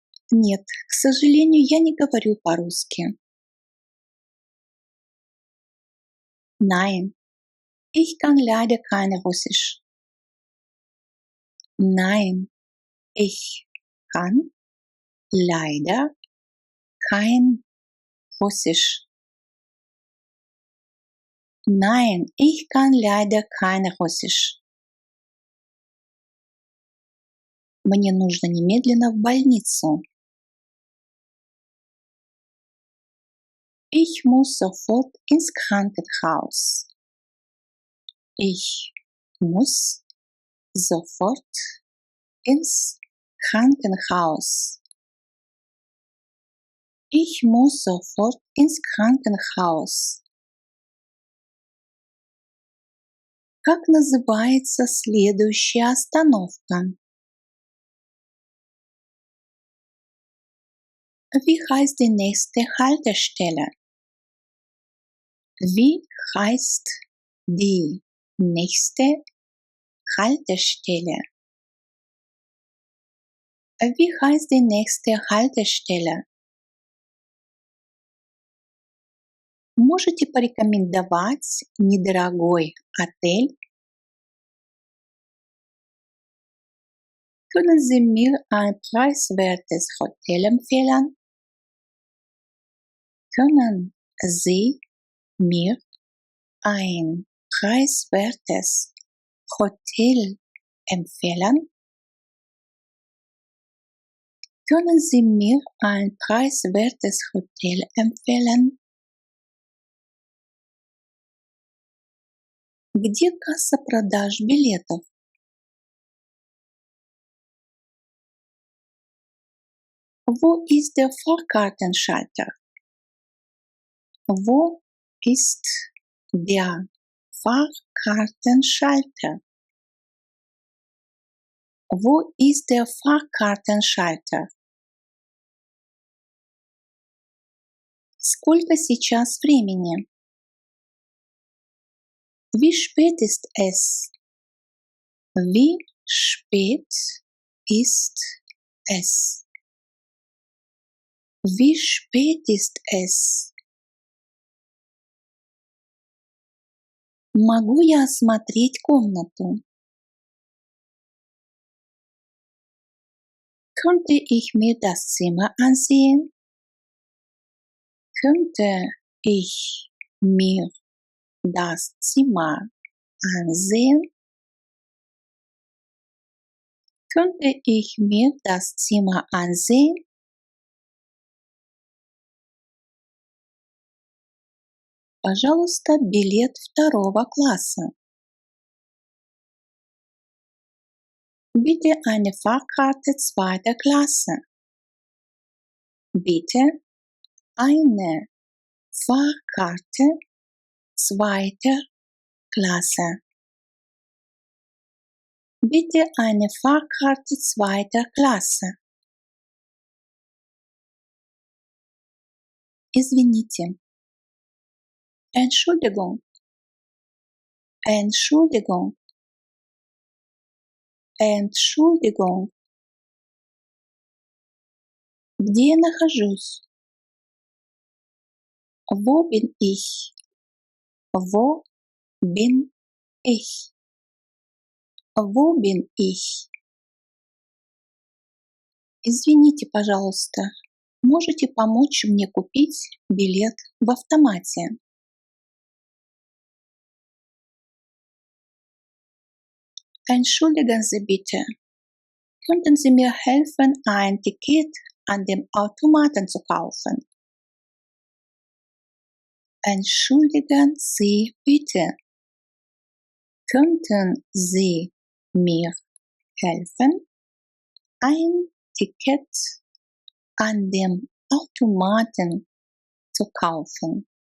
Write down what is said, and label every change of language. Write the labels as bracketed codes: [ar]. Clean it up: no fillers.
[ru] Нет, к сожалению, я не говорю по-русски. [de] Nein, ich kann leider kein Russisch. Nein, ich kann leider kein Russisch. Nein, ich kann leider kein Russisch. [ru] Мне нужно немедленно в больницу. [de] Ich muss sofort ins Krankenhaus. Ich muss sofort ins Krankenhaus. Ich muss sofort ins Krankenhaus. [ru] Как называется следующая остановка? [de] Wie heißt die nächste Haltestelle? Wie heißt die nächste Haltestelle? Wie heißt die nächste Haltestelle? [ru] Можете порекомендовать недорогой отель? [de] Können Sie mir ein preiswertes Hotel empfehlen? Können Sie mir ein preiswertes Hotel empfehlen? Können Sie mir ein preiswertes Hotel empfehlen? [ru] Где касса продаж билетов? [de] Wo ist der Fahrkartenschalter? Wo ist der Fahrkartenschalter? Wo ist der Fahrkartenschalter? [ru] Сколько сейчас времени? [de] Wie spät ist es? Wie spät ist es? Wie spät ist es? [ru] Могу я осмотреть комнату? [de] Könnte ich mir das Zimmer ansehen? Könnte ich mir das Zimmer ansehen? Könnte ich mir das Zimmer ansehen? [ru] Пожалуйста, билет второго класса. [de] Bitte eine Fahrkarte zweiter Klasse. Bitte eine Fahrkarte zweiter Klasse. Bitte eine Fahrkarte zweiter Klasse. [ru] Извините. [de] Entschuldigung. Entschuldigung. Entschuldigung. [ru] Где я нахожусь? [de] Wo bin ich? Wo bin ich? Wo bin ich? [ru] Извините, пожалуйста. Можете помочь мне купить билет в автомате? [de] Entschuldigen Sie bitte. Könnten Sie mir helfen, ein Ticket an dem Automaten zu kaufen? Entschuldigen Sie bitte. Könnten Sie mir helfen, ein Ticket an dem Automaten zu kaufen?